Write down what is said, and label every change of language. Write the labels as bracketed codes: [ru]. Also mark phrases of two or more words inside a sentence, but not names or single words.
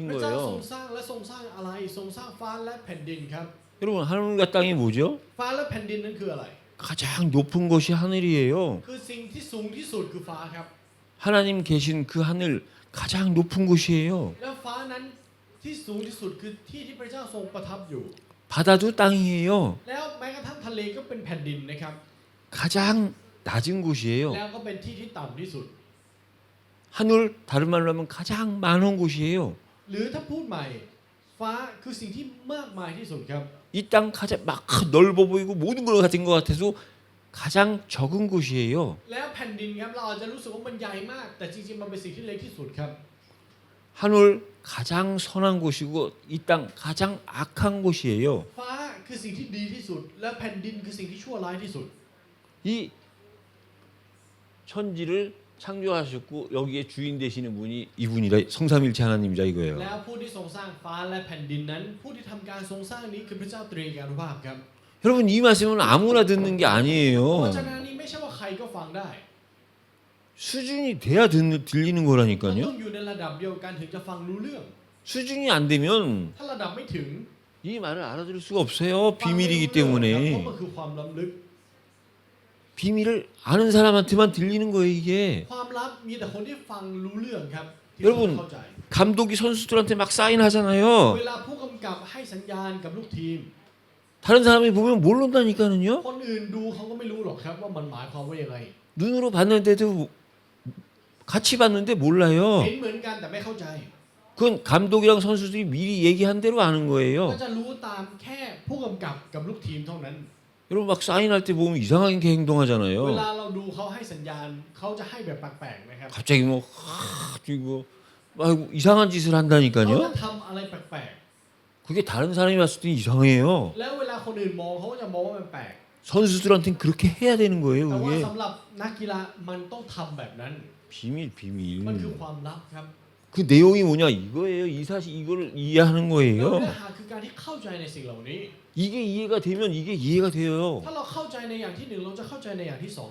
[th] พระเจ้าทรง [ko] 거예요. [th] สร้างและทรงสร้างอะไรทรงสร้างฟ้าและแผ่นดินครับ [ko] 여러분 하늘과 땅이 뭐죠? [th] ฟ้าและแผ่นดินนั้นคืออะไร [ko] 가장 높은 것이 하늘이에요. [th] คือสิ่งที่สูงที่สุดคือฟ้าครับ [ko] 하나님 계신 그 하늘 가장 높은 곳이에요. [th] แล้วฟ้านั้นที่สูงที่สุดคือที่ที่พระเจ้าทรงประทับอยู่ [ko] 바다도 땅이에요. [th] แล้วแม้กระทั่งทะเลก็เป็นแผ่นดินนะครับ [ko] 가장 낮은 곳이에요. [th] แล้วก็เป็นที่ที่ต่ำที่สุด [ko] 하늘 다른 말로 하면 가장 많은 곳이에요. [th] หรือถ้าพูดใหม่ฟ้าคือสิ่งที่มากมายที่สุดครับ [ko] 이 땅 가장 막 넓어 보이고 모든 걸 가진 것 같아서 가장 적은 곳이에요. [th] แล้วแผ่นดินครับเราอาจจะรู้สึกว่ามันใหญ่มาก แต่จริงๆมันเป็นสิ่งที่เล็กที่สุดครับ [ko] 하늘 가장 선한 곳이고 이 땅 가장 악한 곳이에요. [th] ฟ้าคือสิ่งที่ดีที่สุด และแผ่นดินคือสิ่งที่ชั่วร้ายที่สุด [ko] 이 천지를 창조하셨고 여기에 주인 되시는 분이 이분이다. 성삼일체 하나님이다 [th] แล้ [ko] 이거예요. [th] วผู้ที่ทรงสร้างฟ้าและแผ่นดินนั้น ผู้ที่ทำการทรงสร้างนี้คือพระเจ้าตรีเอกานุภาพครับ [ko] 여러분 이 말씀은 아무나 듣는 게 [th] เพราะ [ko] 아니에요. [th] ฉะนั้นนี้ไม่ใช่ว่าใครก็ฟังได้ [ko] 수준이 돼야 들리는 [th] มัน [ko] 거라니까요. [th] ต้องอยู่ในระดับเดียวกันถึงจะฟังรู้เรื่อง [ko] 수준이 안 되면 [th] ถ้าระดับไม่ถึง [ko] 이 말을 알아들을 수가 없어요. [th] ฟังไม่รู้ [ko] 비밀이기 [th] เรื่องครับเพราะ [ko] 때문에 [th] มันคือความล้ำลึก [ko] 비밀을 아는 사람한테만 들리는 거예요 이게. [th] ความลับมีแต่คนที่ฟังรู้เรื่องครับที่ [ko] 여러분 [th] เข้าใจ [ko] 감독이 선수들한테 막 사인하잖아요. [th] เวลาผู้กำกับให้สัญญาณกับลูกทีม [ko] 다른 사람이 보면 모른다니까요. [th] คนอื่นดูเขาก็ไม่รู้หรอกครับว่ามันหมายความว่ายังไง [ko] 눈으로 봤는데도 같이 봤는데 몰라요. [th] เห็นเหมือนกันแต่ไม่เข้าใจ [ko] 그건 감독이랑 선수들이 미리 얘기한 대로 아는 [th] ก็ [ko] 거예요. [th] จะรู้ตามแค่ผู้กำกับกับลูกทีมเท่านั้น [ko] 여러분 막 사인할 때 보면 이상하게 [th] เว [ko] 행동하잖아요. [th] ลาเราดูเขาให้สัญญาณเขาจะให้แบบแปลกๆนะครับ [ko] 갑자기 뭐 뛰고 막 이상한 짓을 [th] เขาจะ [ko] 한다니까요. [th] ทำอะไรแปลก [ko] 그게 다른 사람이 봤을 때 이상해요. [th] ๆแล้วเวลาคนอื่นมองเขาก็จะมองว่ามันแปลก [ko] 선수들한테는 그렇게 해야 되는 거예요. [th] แต่ว่า [ko] 그게 [th] สำหรับนักกีฬามันต้องทำแบบนั้น [ko] 비밀 [th] มันคือ [ko] 비밀. [th] ความลับครับ [ko] 그 내용이 뭐냐 이거예요. 이 사실 이거를 이해하는 [th] แล้ว [ko] 거예요. [th] เนื้อหาคือการที่เข้าใจในสิ่งเหล่านี้ [ko] 이게 이해가 되면 이게 이해가 돼요. [th] ถ้าเราเข้าใจในอย่างที่หนึ่งเราจะเข้าใจในอย่างที่สองด้วย